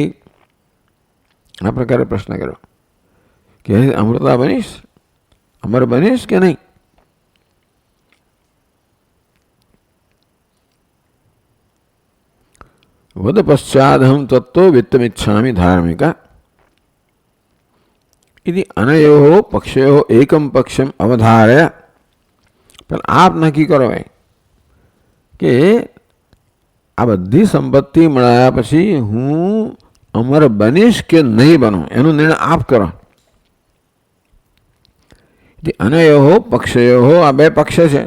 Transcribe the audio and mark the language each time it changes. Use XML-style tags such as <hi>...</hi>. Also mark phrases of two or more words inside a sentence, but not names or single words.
<gu>આ પ્રકારે પ્રશ્ન કર્યો કે અમૃતા બનીશ, અમર બનીશ કે નહીં?</gu> <sa>વદ પશ્ચાદહમ તત્તો વિત્તમિચ્છામિ ધાર્મિકા. इति अनयोः पक्षयोः एकम पक्षम अवधार्य.</sa> <gu>પણ આપ નક્કી કરો કે આ બધી સંપત્તિ મળ્યા પછી હું અમર બનીશ કે નહીં બનું, એનો નિર્ણય આપ કરો.</gu> <sa>અનયોઃ પક્ષયોઃ,</sa> <gu>આ બે પક્ષ છે.</gu>